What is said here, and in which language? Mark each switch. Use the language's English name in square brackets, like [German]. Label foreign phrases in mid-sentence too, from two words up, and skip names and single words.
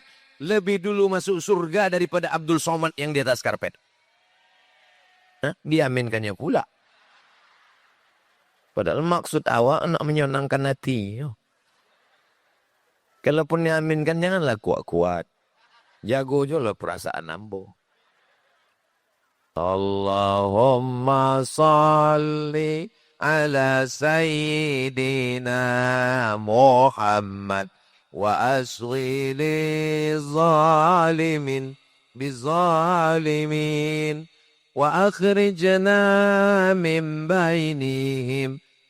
[Indonesian] Lebih dulu masuk surga daripada Abdul Somad yang di atas karpet. Diaminkannya pula. [Minangkabau] Padahal maksud awak nak menyenangkan hati. [Indonesian] Kalaupun diaminkan janganlah kuat-kuat. [Minangkabau] Jago je lah perasaan ambo. [Arabic] اللهم صل على سيدنا محمد وأشغل الظالمين بالظالمين وأخرجنا من بينهم